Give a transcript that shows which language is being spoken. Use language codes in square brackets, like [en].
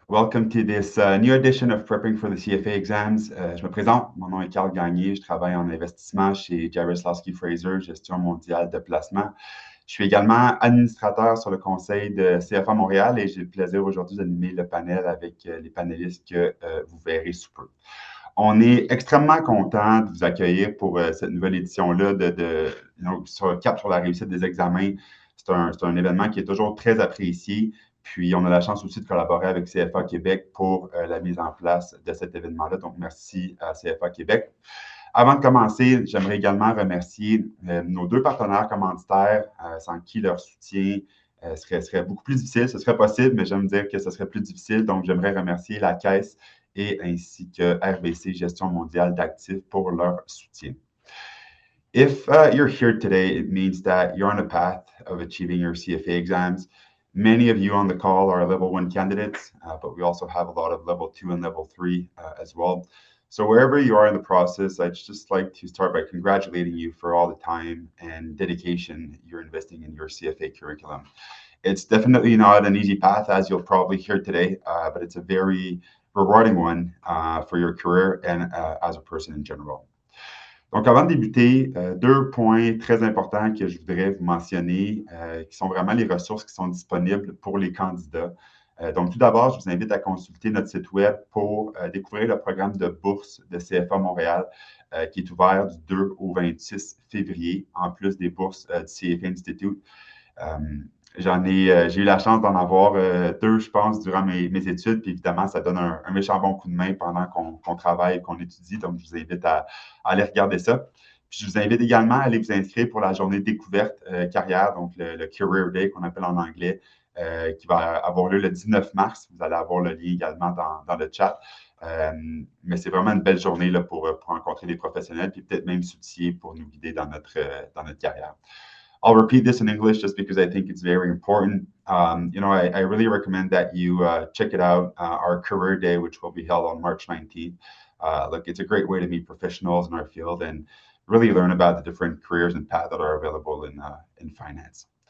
[en] Welcome to this new edition of Prepping for the CFA exams. [fr] Je me présente, mon nom est Carl Gagné, je travaille en investissement chez Jarislowsky Fraser, gestion mondiale de placement. Je suis également administrateur sur le conseil de CFA Montréal et j'ai le plaisir aujourd'hui d'animer le panel avec les panélistes que vous verrez sous peu. On est extrêmement content de vous accueillir pour cette nouvelle édition-là sur Cap sur la réussite des examens. C'est un événement qui est toujours très apprécié. Puis, on a la chance aussi de collaborer avec CFA Québec pour la mise en place de cet événement-là. Donc, merci à CFA Québec. Avant de commencer, j'aimerais également remercier nos deux partenaires commanditaires, sans qui leur soutien serait beaucoup plus difficile. Ce serait possible, mais j'aime dire que ce serait plus difficile. Donc, j'aimerais remercier la Caisse et ainsi que RBC Gestion mondiale d'actifs pour leur soutien. [en] If you're here today, it means that you're on a path of achieving your CFA exams. Many of you on the call are level 1 candidates, but we also have a lot of level 2 and level 3 as well. So wherever you are in the process, I'd just like to start by congratulating you for all the time and dedication you're investing in your CFA curriculum. It's definitely not an easy path, as you'll probably hear today, but it's a very rewarding one for your career and as a person in general. [fr] Donc, avant de débuter, deux points très importants que je voudrais vous mentionner, qui sont vraiment les ressources qui sont disponibles pour les candidats. Donc, tout d'abord, je vous invite à consulter notre site web pour découvrir le programme de bourse de CFA Montréal, qui est ouvert du 2 au 26 février, en plus des bourses du CFA Institute. J'ai eu la chance d'en avoir deux, je pense, durant mes études. Puis évidemment, ça donne un méchant bon coup de main pendant qu'on travaille et qu'on étudie. Donc, je vous invite à aller regarder ça. Puis, je vous invite également à aller vous inscrire pour la journée découverte carrière, donc le Career Day qu'on appelle en anglais, qui va avoir lieu le 19 mars. Vous allez avoir le lien également dans le chat. Mais c'est vraiment une belle journée là, pour rencontrer des professionnels puis peut-être même s'outiller pour nous guider dans notre carrière. [en] I'll repeat this in English just because I think it's very important. I really recommend that you check it out, our Career Day, which will be held on March 19th. Look, it's a great way to meet professionals in our field and really learn about the different careers and paths that are available in finance.